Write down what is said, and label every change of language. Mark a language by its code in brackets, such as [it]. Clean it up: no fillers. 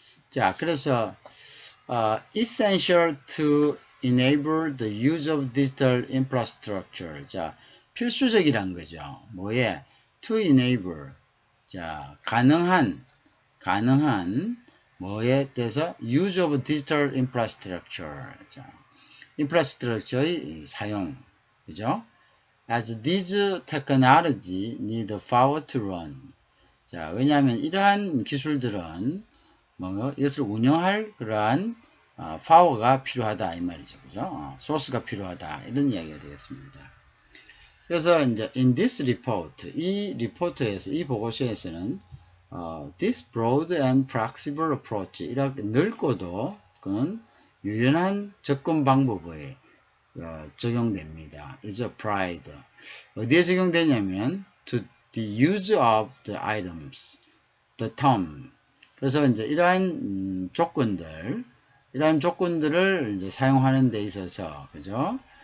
[ko] 자, 그래서 [en] essential to enable the use of digital infrastructure. [ko] 자, 필수적이란 거죠. 뭐에? [en] to enable. [ko] 자, 가능한 뭐에 대해서 [en] use of digital infrastructure. [ko] 자, infrastructure의 사용. 그죠? [en] As these technology need power to run. [ko] 자, 왜냐하면 이러한 기술들은 이것을 운영할 그러한 파워가 필요하다 이 말이죠. 그죠? 소스가 필요하다 이런 이야기가 되겠습니다. 그래서 이제 [en] in this report, [ko] 이 리포트에서, 이 보고서에서는 [en] this broad and flexible approach, [ko] 이렇게 넓고도 그는 유연한 접근 방법에 적용됩니다. [en] is applied. [ko] 어디에 적용되냐면 [en] to the use of the items, the term. [ko] 그래서 이제 이러한 조건들을 이제 사용하는 데 있어서, 그죠?